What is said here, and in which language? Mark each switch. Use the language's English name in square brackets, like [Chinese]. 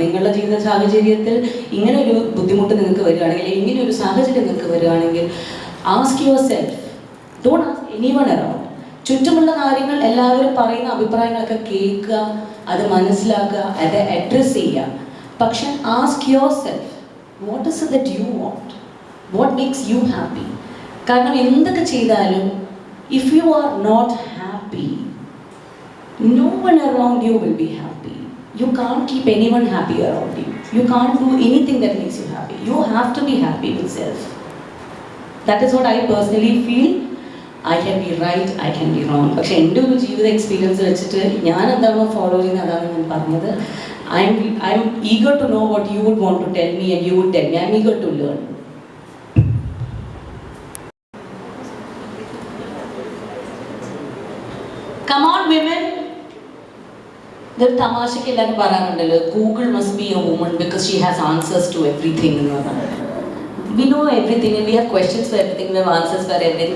[Malayalam] നിങ്ങളുടെ ജീവിത സാഹചര്യത്തിൽ ഇങ്ങനെ ഒരു ബുദ്ധിമുട്ട് നിങ്ങൾക്ക് വരികയാണെങ്കിൽ, ഇങ്ങനെ ഒരു സാഹചര്യം നിങ്ങൾക്ക് വരികയാണെങ്കിൽ, [English] Ask yourself, don't ask anyone around. [Malayalam] ചുറ്റുമുള്ള കാര്യങ്ങൾ, എല്ലാവരും പറയുന്ന അഭിപ്രായങ്ങളൊക്കെ കേൾക്കുക, അത് മനസ്സിലാക്കുക, അത് അഡ്രസ് ചെയ്യുക. പക്ഷെ [English] Ask yourself, what is it that you want? What makes you happy? [Malayalam] കാരണം എന്തൊക്കെ ചെയ്താലും [English] if you are not happy, no one around you will be happy. You can't keep anyone happy around you. You can't do anything that makes you happy. You have to be happy with self. That is what I personally feel. I can be right, I can be wrong. [Malayalam] പക്ഷെ എൻ്റെ ഒരു ജീവിത experience വെച്ചിട്ട് ഞാൻ എന്താണോ follow ചെയ്യുന്നത് അതാണ് ഞാൻ പറഞ്ഞത്. [English] I'm eager to know what you would want to tell me and you would tell me. I'm eager to learn. Come on women. [Malayalam] ഇതൊരു തമാശയ്ക്ക് എല്ലാവരും പറയാറുണ്ടല്ലോ, [English] Google must be a woman because she has answers to everything [Malayalam] എന്ന് പറഞ്ഞാൽ. [English] We know everything and we have questions for everything, we have answers for everything.